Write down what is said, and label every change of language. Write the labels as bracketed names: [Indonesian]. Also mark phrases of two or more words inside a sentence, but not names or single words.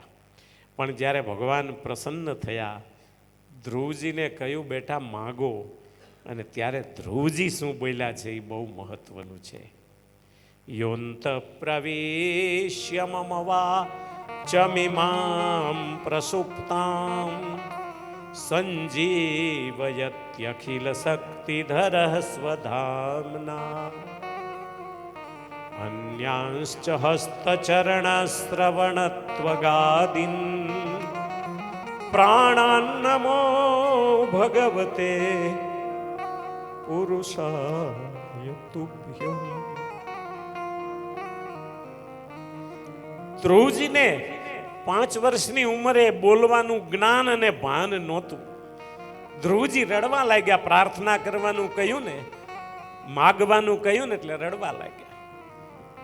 [Gujarati] પણ જ્યારે ભગવાન પ્રસન્ન થયા, ધ્રુવજીને કહ્યું બેટા માગો, અને ત્યારે ધ્રુવજી શું બોલ્યા છે એ બહુ મહત્વનું છે. [Sanskrit] योंत प्रवेश्य मम वाचमिमां प्रसुप्तां संजीवयत्यखिल शक्तिधरः स्वधाम्ना अन्यांश्च हस्तचरणश्रवणत्वगादीन् प्राणान्नमो भगवते पुरुषाय तुभ्यम्. [Gujarati] ધ્રુવજીને 5 વર્ષની ઉંમરે બોલવાનું જ્ઞાન અને ભાન નહોતું. ધ્રુવજી રડવા લાગ્યા. પ્રાર્થના કરવાનું કહ્યું ને, માગવાનું કહ્યું ને એટલે રડવા લાગ્યા.